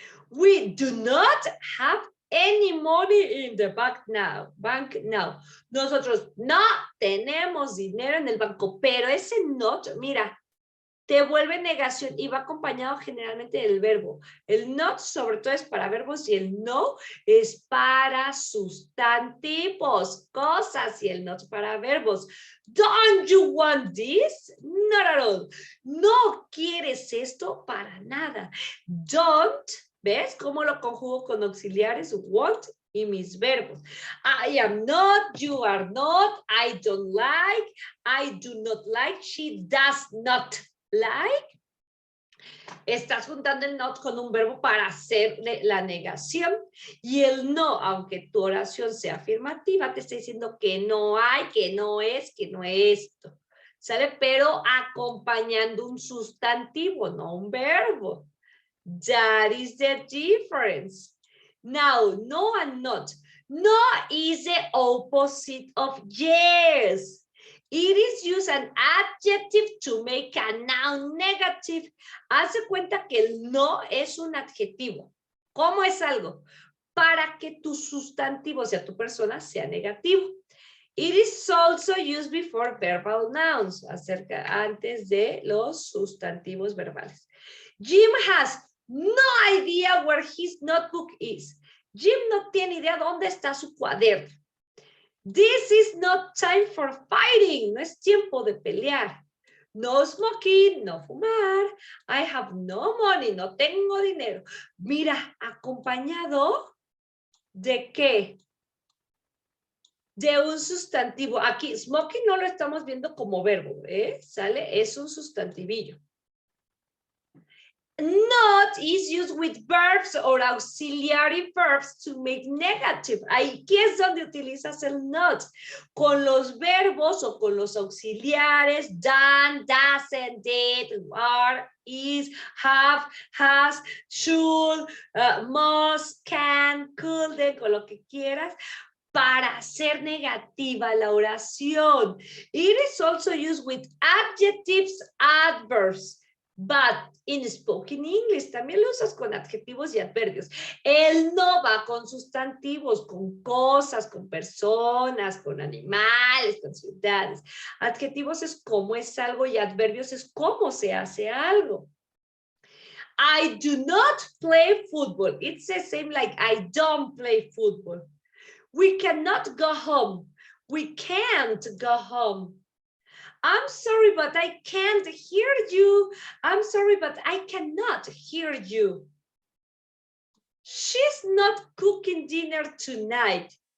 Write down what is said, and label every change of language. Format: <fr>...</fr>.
<en>We do not have any money in the bank now.</en> <es>Nosotros no tenemos dinero en el banco, pero ese not, mira, te vuelve negación y va acompañado generalmente del verbo. El not sobre todo es para verbos y el no es para sustantivos, cosas, y el not para verbos.</es> <en>Don't you want this? Not at all.</en> <es>No quieres esto para nada. Don't, ¿ves cómo lo conjugo con auxiliares? Want y mis verbos.</es> <en>I am not, you are not, I don't like, I do not like, she does not like.</en> <es>Estás juntando el not con un verbo para hacer la negación, y el no, aunque tu oración sea afirmativa, te está diciendo que no hay, que no es esto, ¿sale? Pero acompañando un sustantivo, no un verbo.</es> <en>That is the difference. Now, no and not. No is the opposite of yes. It is used an adjective to make a noun negative.</en> <es>Hace cuenta que el no es un adjetivo. ¿Cómo es algo? Para que tu sustantivo, o sea, tu persona, sea negativo.</es> <en>It is also used before verbal nouns,</en> <es>antes de los sustantivos verbales.</es> <en>Jim has no idea where his notebook is.</en> <es>Jim no tiene idea dónde está su cuaderno.</es> <en>This is not time for fighting.</en> <es>No es tiempo de pelear.</es> <en>No smoking,</en> <es>no fumar.</es> <en>I have no money,</en> <es>no tengo dinero. Mira, acompañado ¿de qué? De un sustantivo. Aquí, smoking no lo estamos viendo como verbo, ¿eh? ¿Sale? Es un sustantivillo.</es> <en>Not is used with verbs or auxiliary verbs to make negative.</en> <es>Aquí es donde utilizas el not. Con los verbos o con los auxiliares, done, doesn't, did, are, is, have, has, should, must, can, could, con lo que quieras, para hacer negativa la oración.</es> <en>It is also used with adjectives, adverbs. But in spoken English</en> <es>también lo usas con adjetivos y adverbios. El no va con sustantivos, con cosas, con personas, con animales, con ciudades. Adjetivos es cómo es algo y adverbios es cómo se hace algo.</es> <en>I do not play football. It's the same like I don't play football. We cannot go home. We can't go home. I'm sorry, but I can't hear you. I'm sorry, but I cannot hear you. She's not cooking dinner tonight.</en>